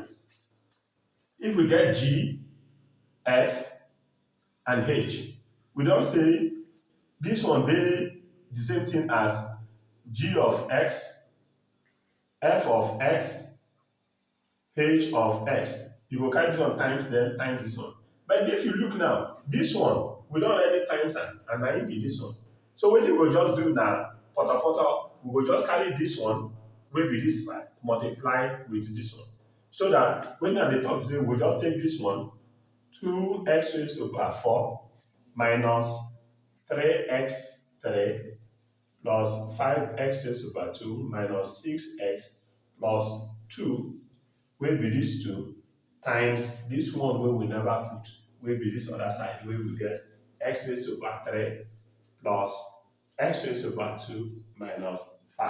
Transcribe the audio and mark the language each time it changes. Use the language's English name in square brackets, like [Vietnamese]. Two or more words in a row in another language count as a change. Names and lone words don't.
[Nigerian Pidgin] If we get G, F, and H, we don say this one dey the same thing as G of x, F of x, H of x. You go carry this one times then times this one. But if you look now, this one, we don already times am, and na im be this one. So wetin we go just do na potopoto, we go just carry this one wey be this side multiply with this one. So that when at the top we go just take this one, 2x raised to power 4 minus 3x3 plus 5x raised to power 2 minus 6x plus 2 wey be this 2 times this one wey we never put, wey be this other side, wey we get x raised to power 3 plus x raised to power 2 minus 5.